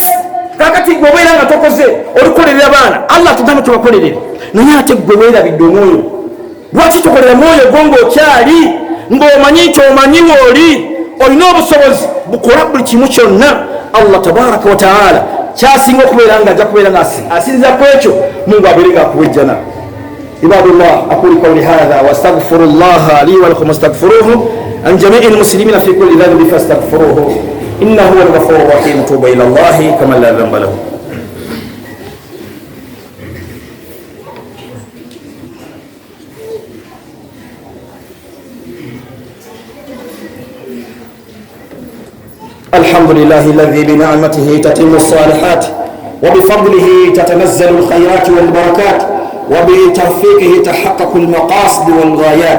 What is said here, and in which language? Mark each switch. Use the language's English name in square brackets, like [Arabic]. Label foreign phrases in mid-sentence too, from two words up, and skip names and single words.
[Ganda] Kakati gwe obeera nga tokoze olikolerera baana, Allah tugamba tubakolerere, naye ate gwe weerabidde omwoyo. Lwaki tukolera mwoyo gwo ng'okyali, ng'omanyi nti omanyi wooli, olina obusobozi bukola buli kimu kyonna. [Arabic] الله تبارك وتعالى [Ganda] kyasinga okubeera nga ajja kubeera nga asinza ku ekyo, Mungu abeere nga akuwejjana. [Arabic] عباد الله، أقول قولي هذا وأستغفر الله لي ولكم واستغفروه عن جميع المسلمين في كل ذنب فاستغفروه إنه هو الغفور الرحيم. توبوا إلى الله كمن لا ذنب له. الحمد لله الذي بنعمته تتم الصالحات وبفضله تتنزل الخيرات والبركات وبتوفيقه تحقق المقاصد والغايات.